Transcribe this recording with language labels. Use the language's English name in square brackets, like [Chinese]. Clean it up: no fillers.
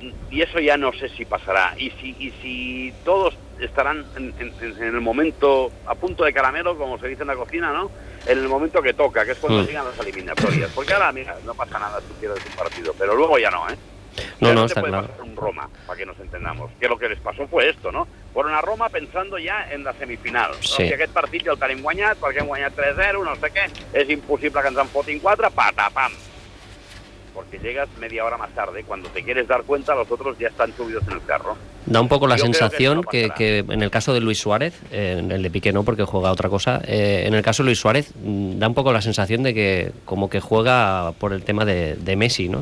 [Spanish] Y eso ya no sé si pasará. Y si todos estarán en el momento a punto de caramelo, como se dice en la cocina, ¿no? En el momento que toca, que es cuando llegan las eliminatorias. Porque ahora, mira, no pasa nada si pierdes un partido. Pero luego ya no, ¿eh? No, ya no, está puede claro. Pasar un Roma, para que nos entendamos. Que lo que les pasó fue esto, ¿no? fueron a Roma pensando ja en la semifinal. Sí. [Catalan] No? Si aquest partit ja el tenim guanyat, perquè hem guanyat 3-0, no sé què, és impossible que ens en fotin 4, patapam. [Spanish] Porque llegas media hora más tarde, cuando te quieres dar cuenta, los otros ya están subidos en el carro. Da un poco la sensación que en el caso de Luis Suárez, en el de Piqué no, porque juega otra cosa, en el caso de Luis Suárez, da un poco la sensación de que como que juega por el tema de Messi, ¿no?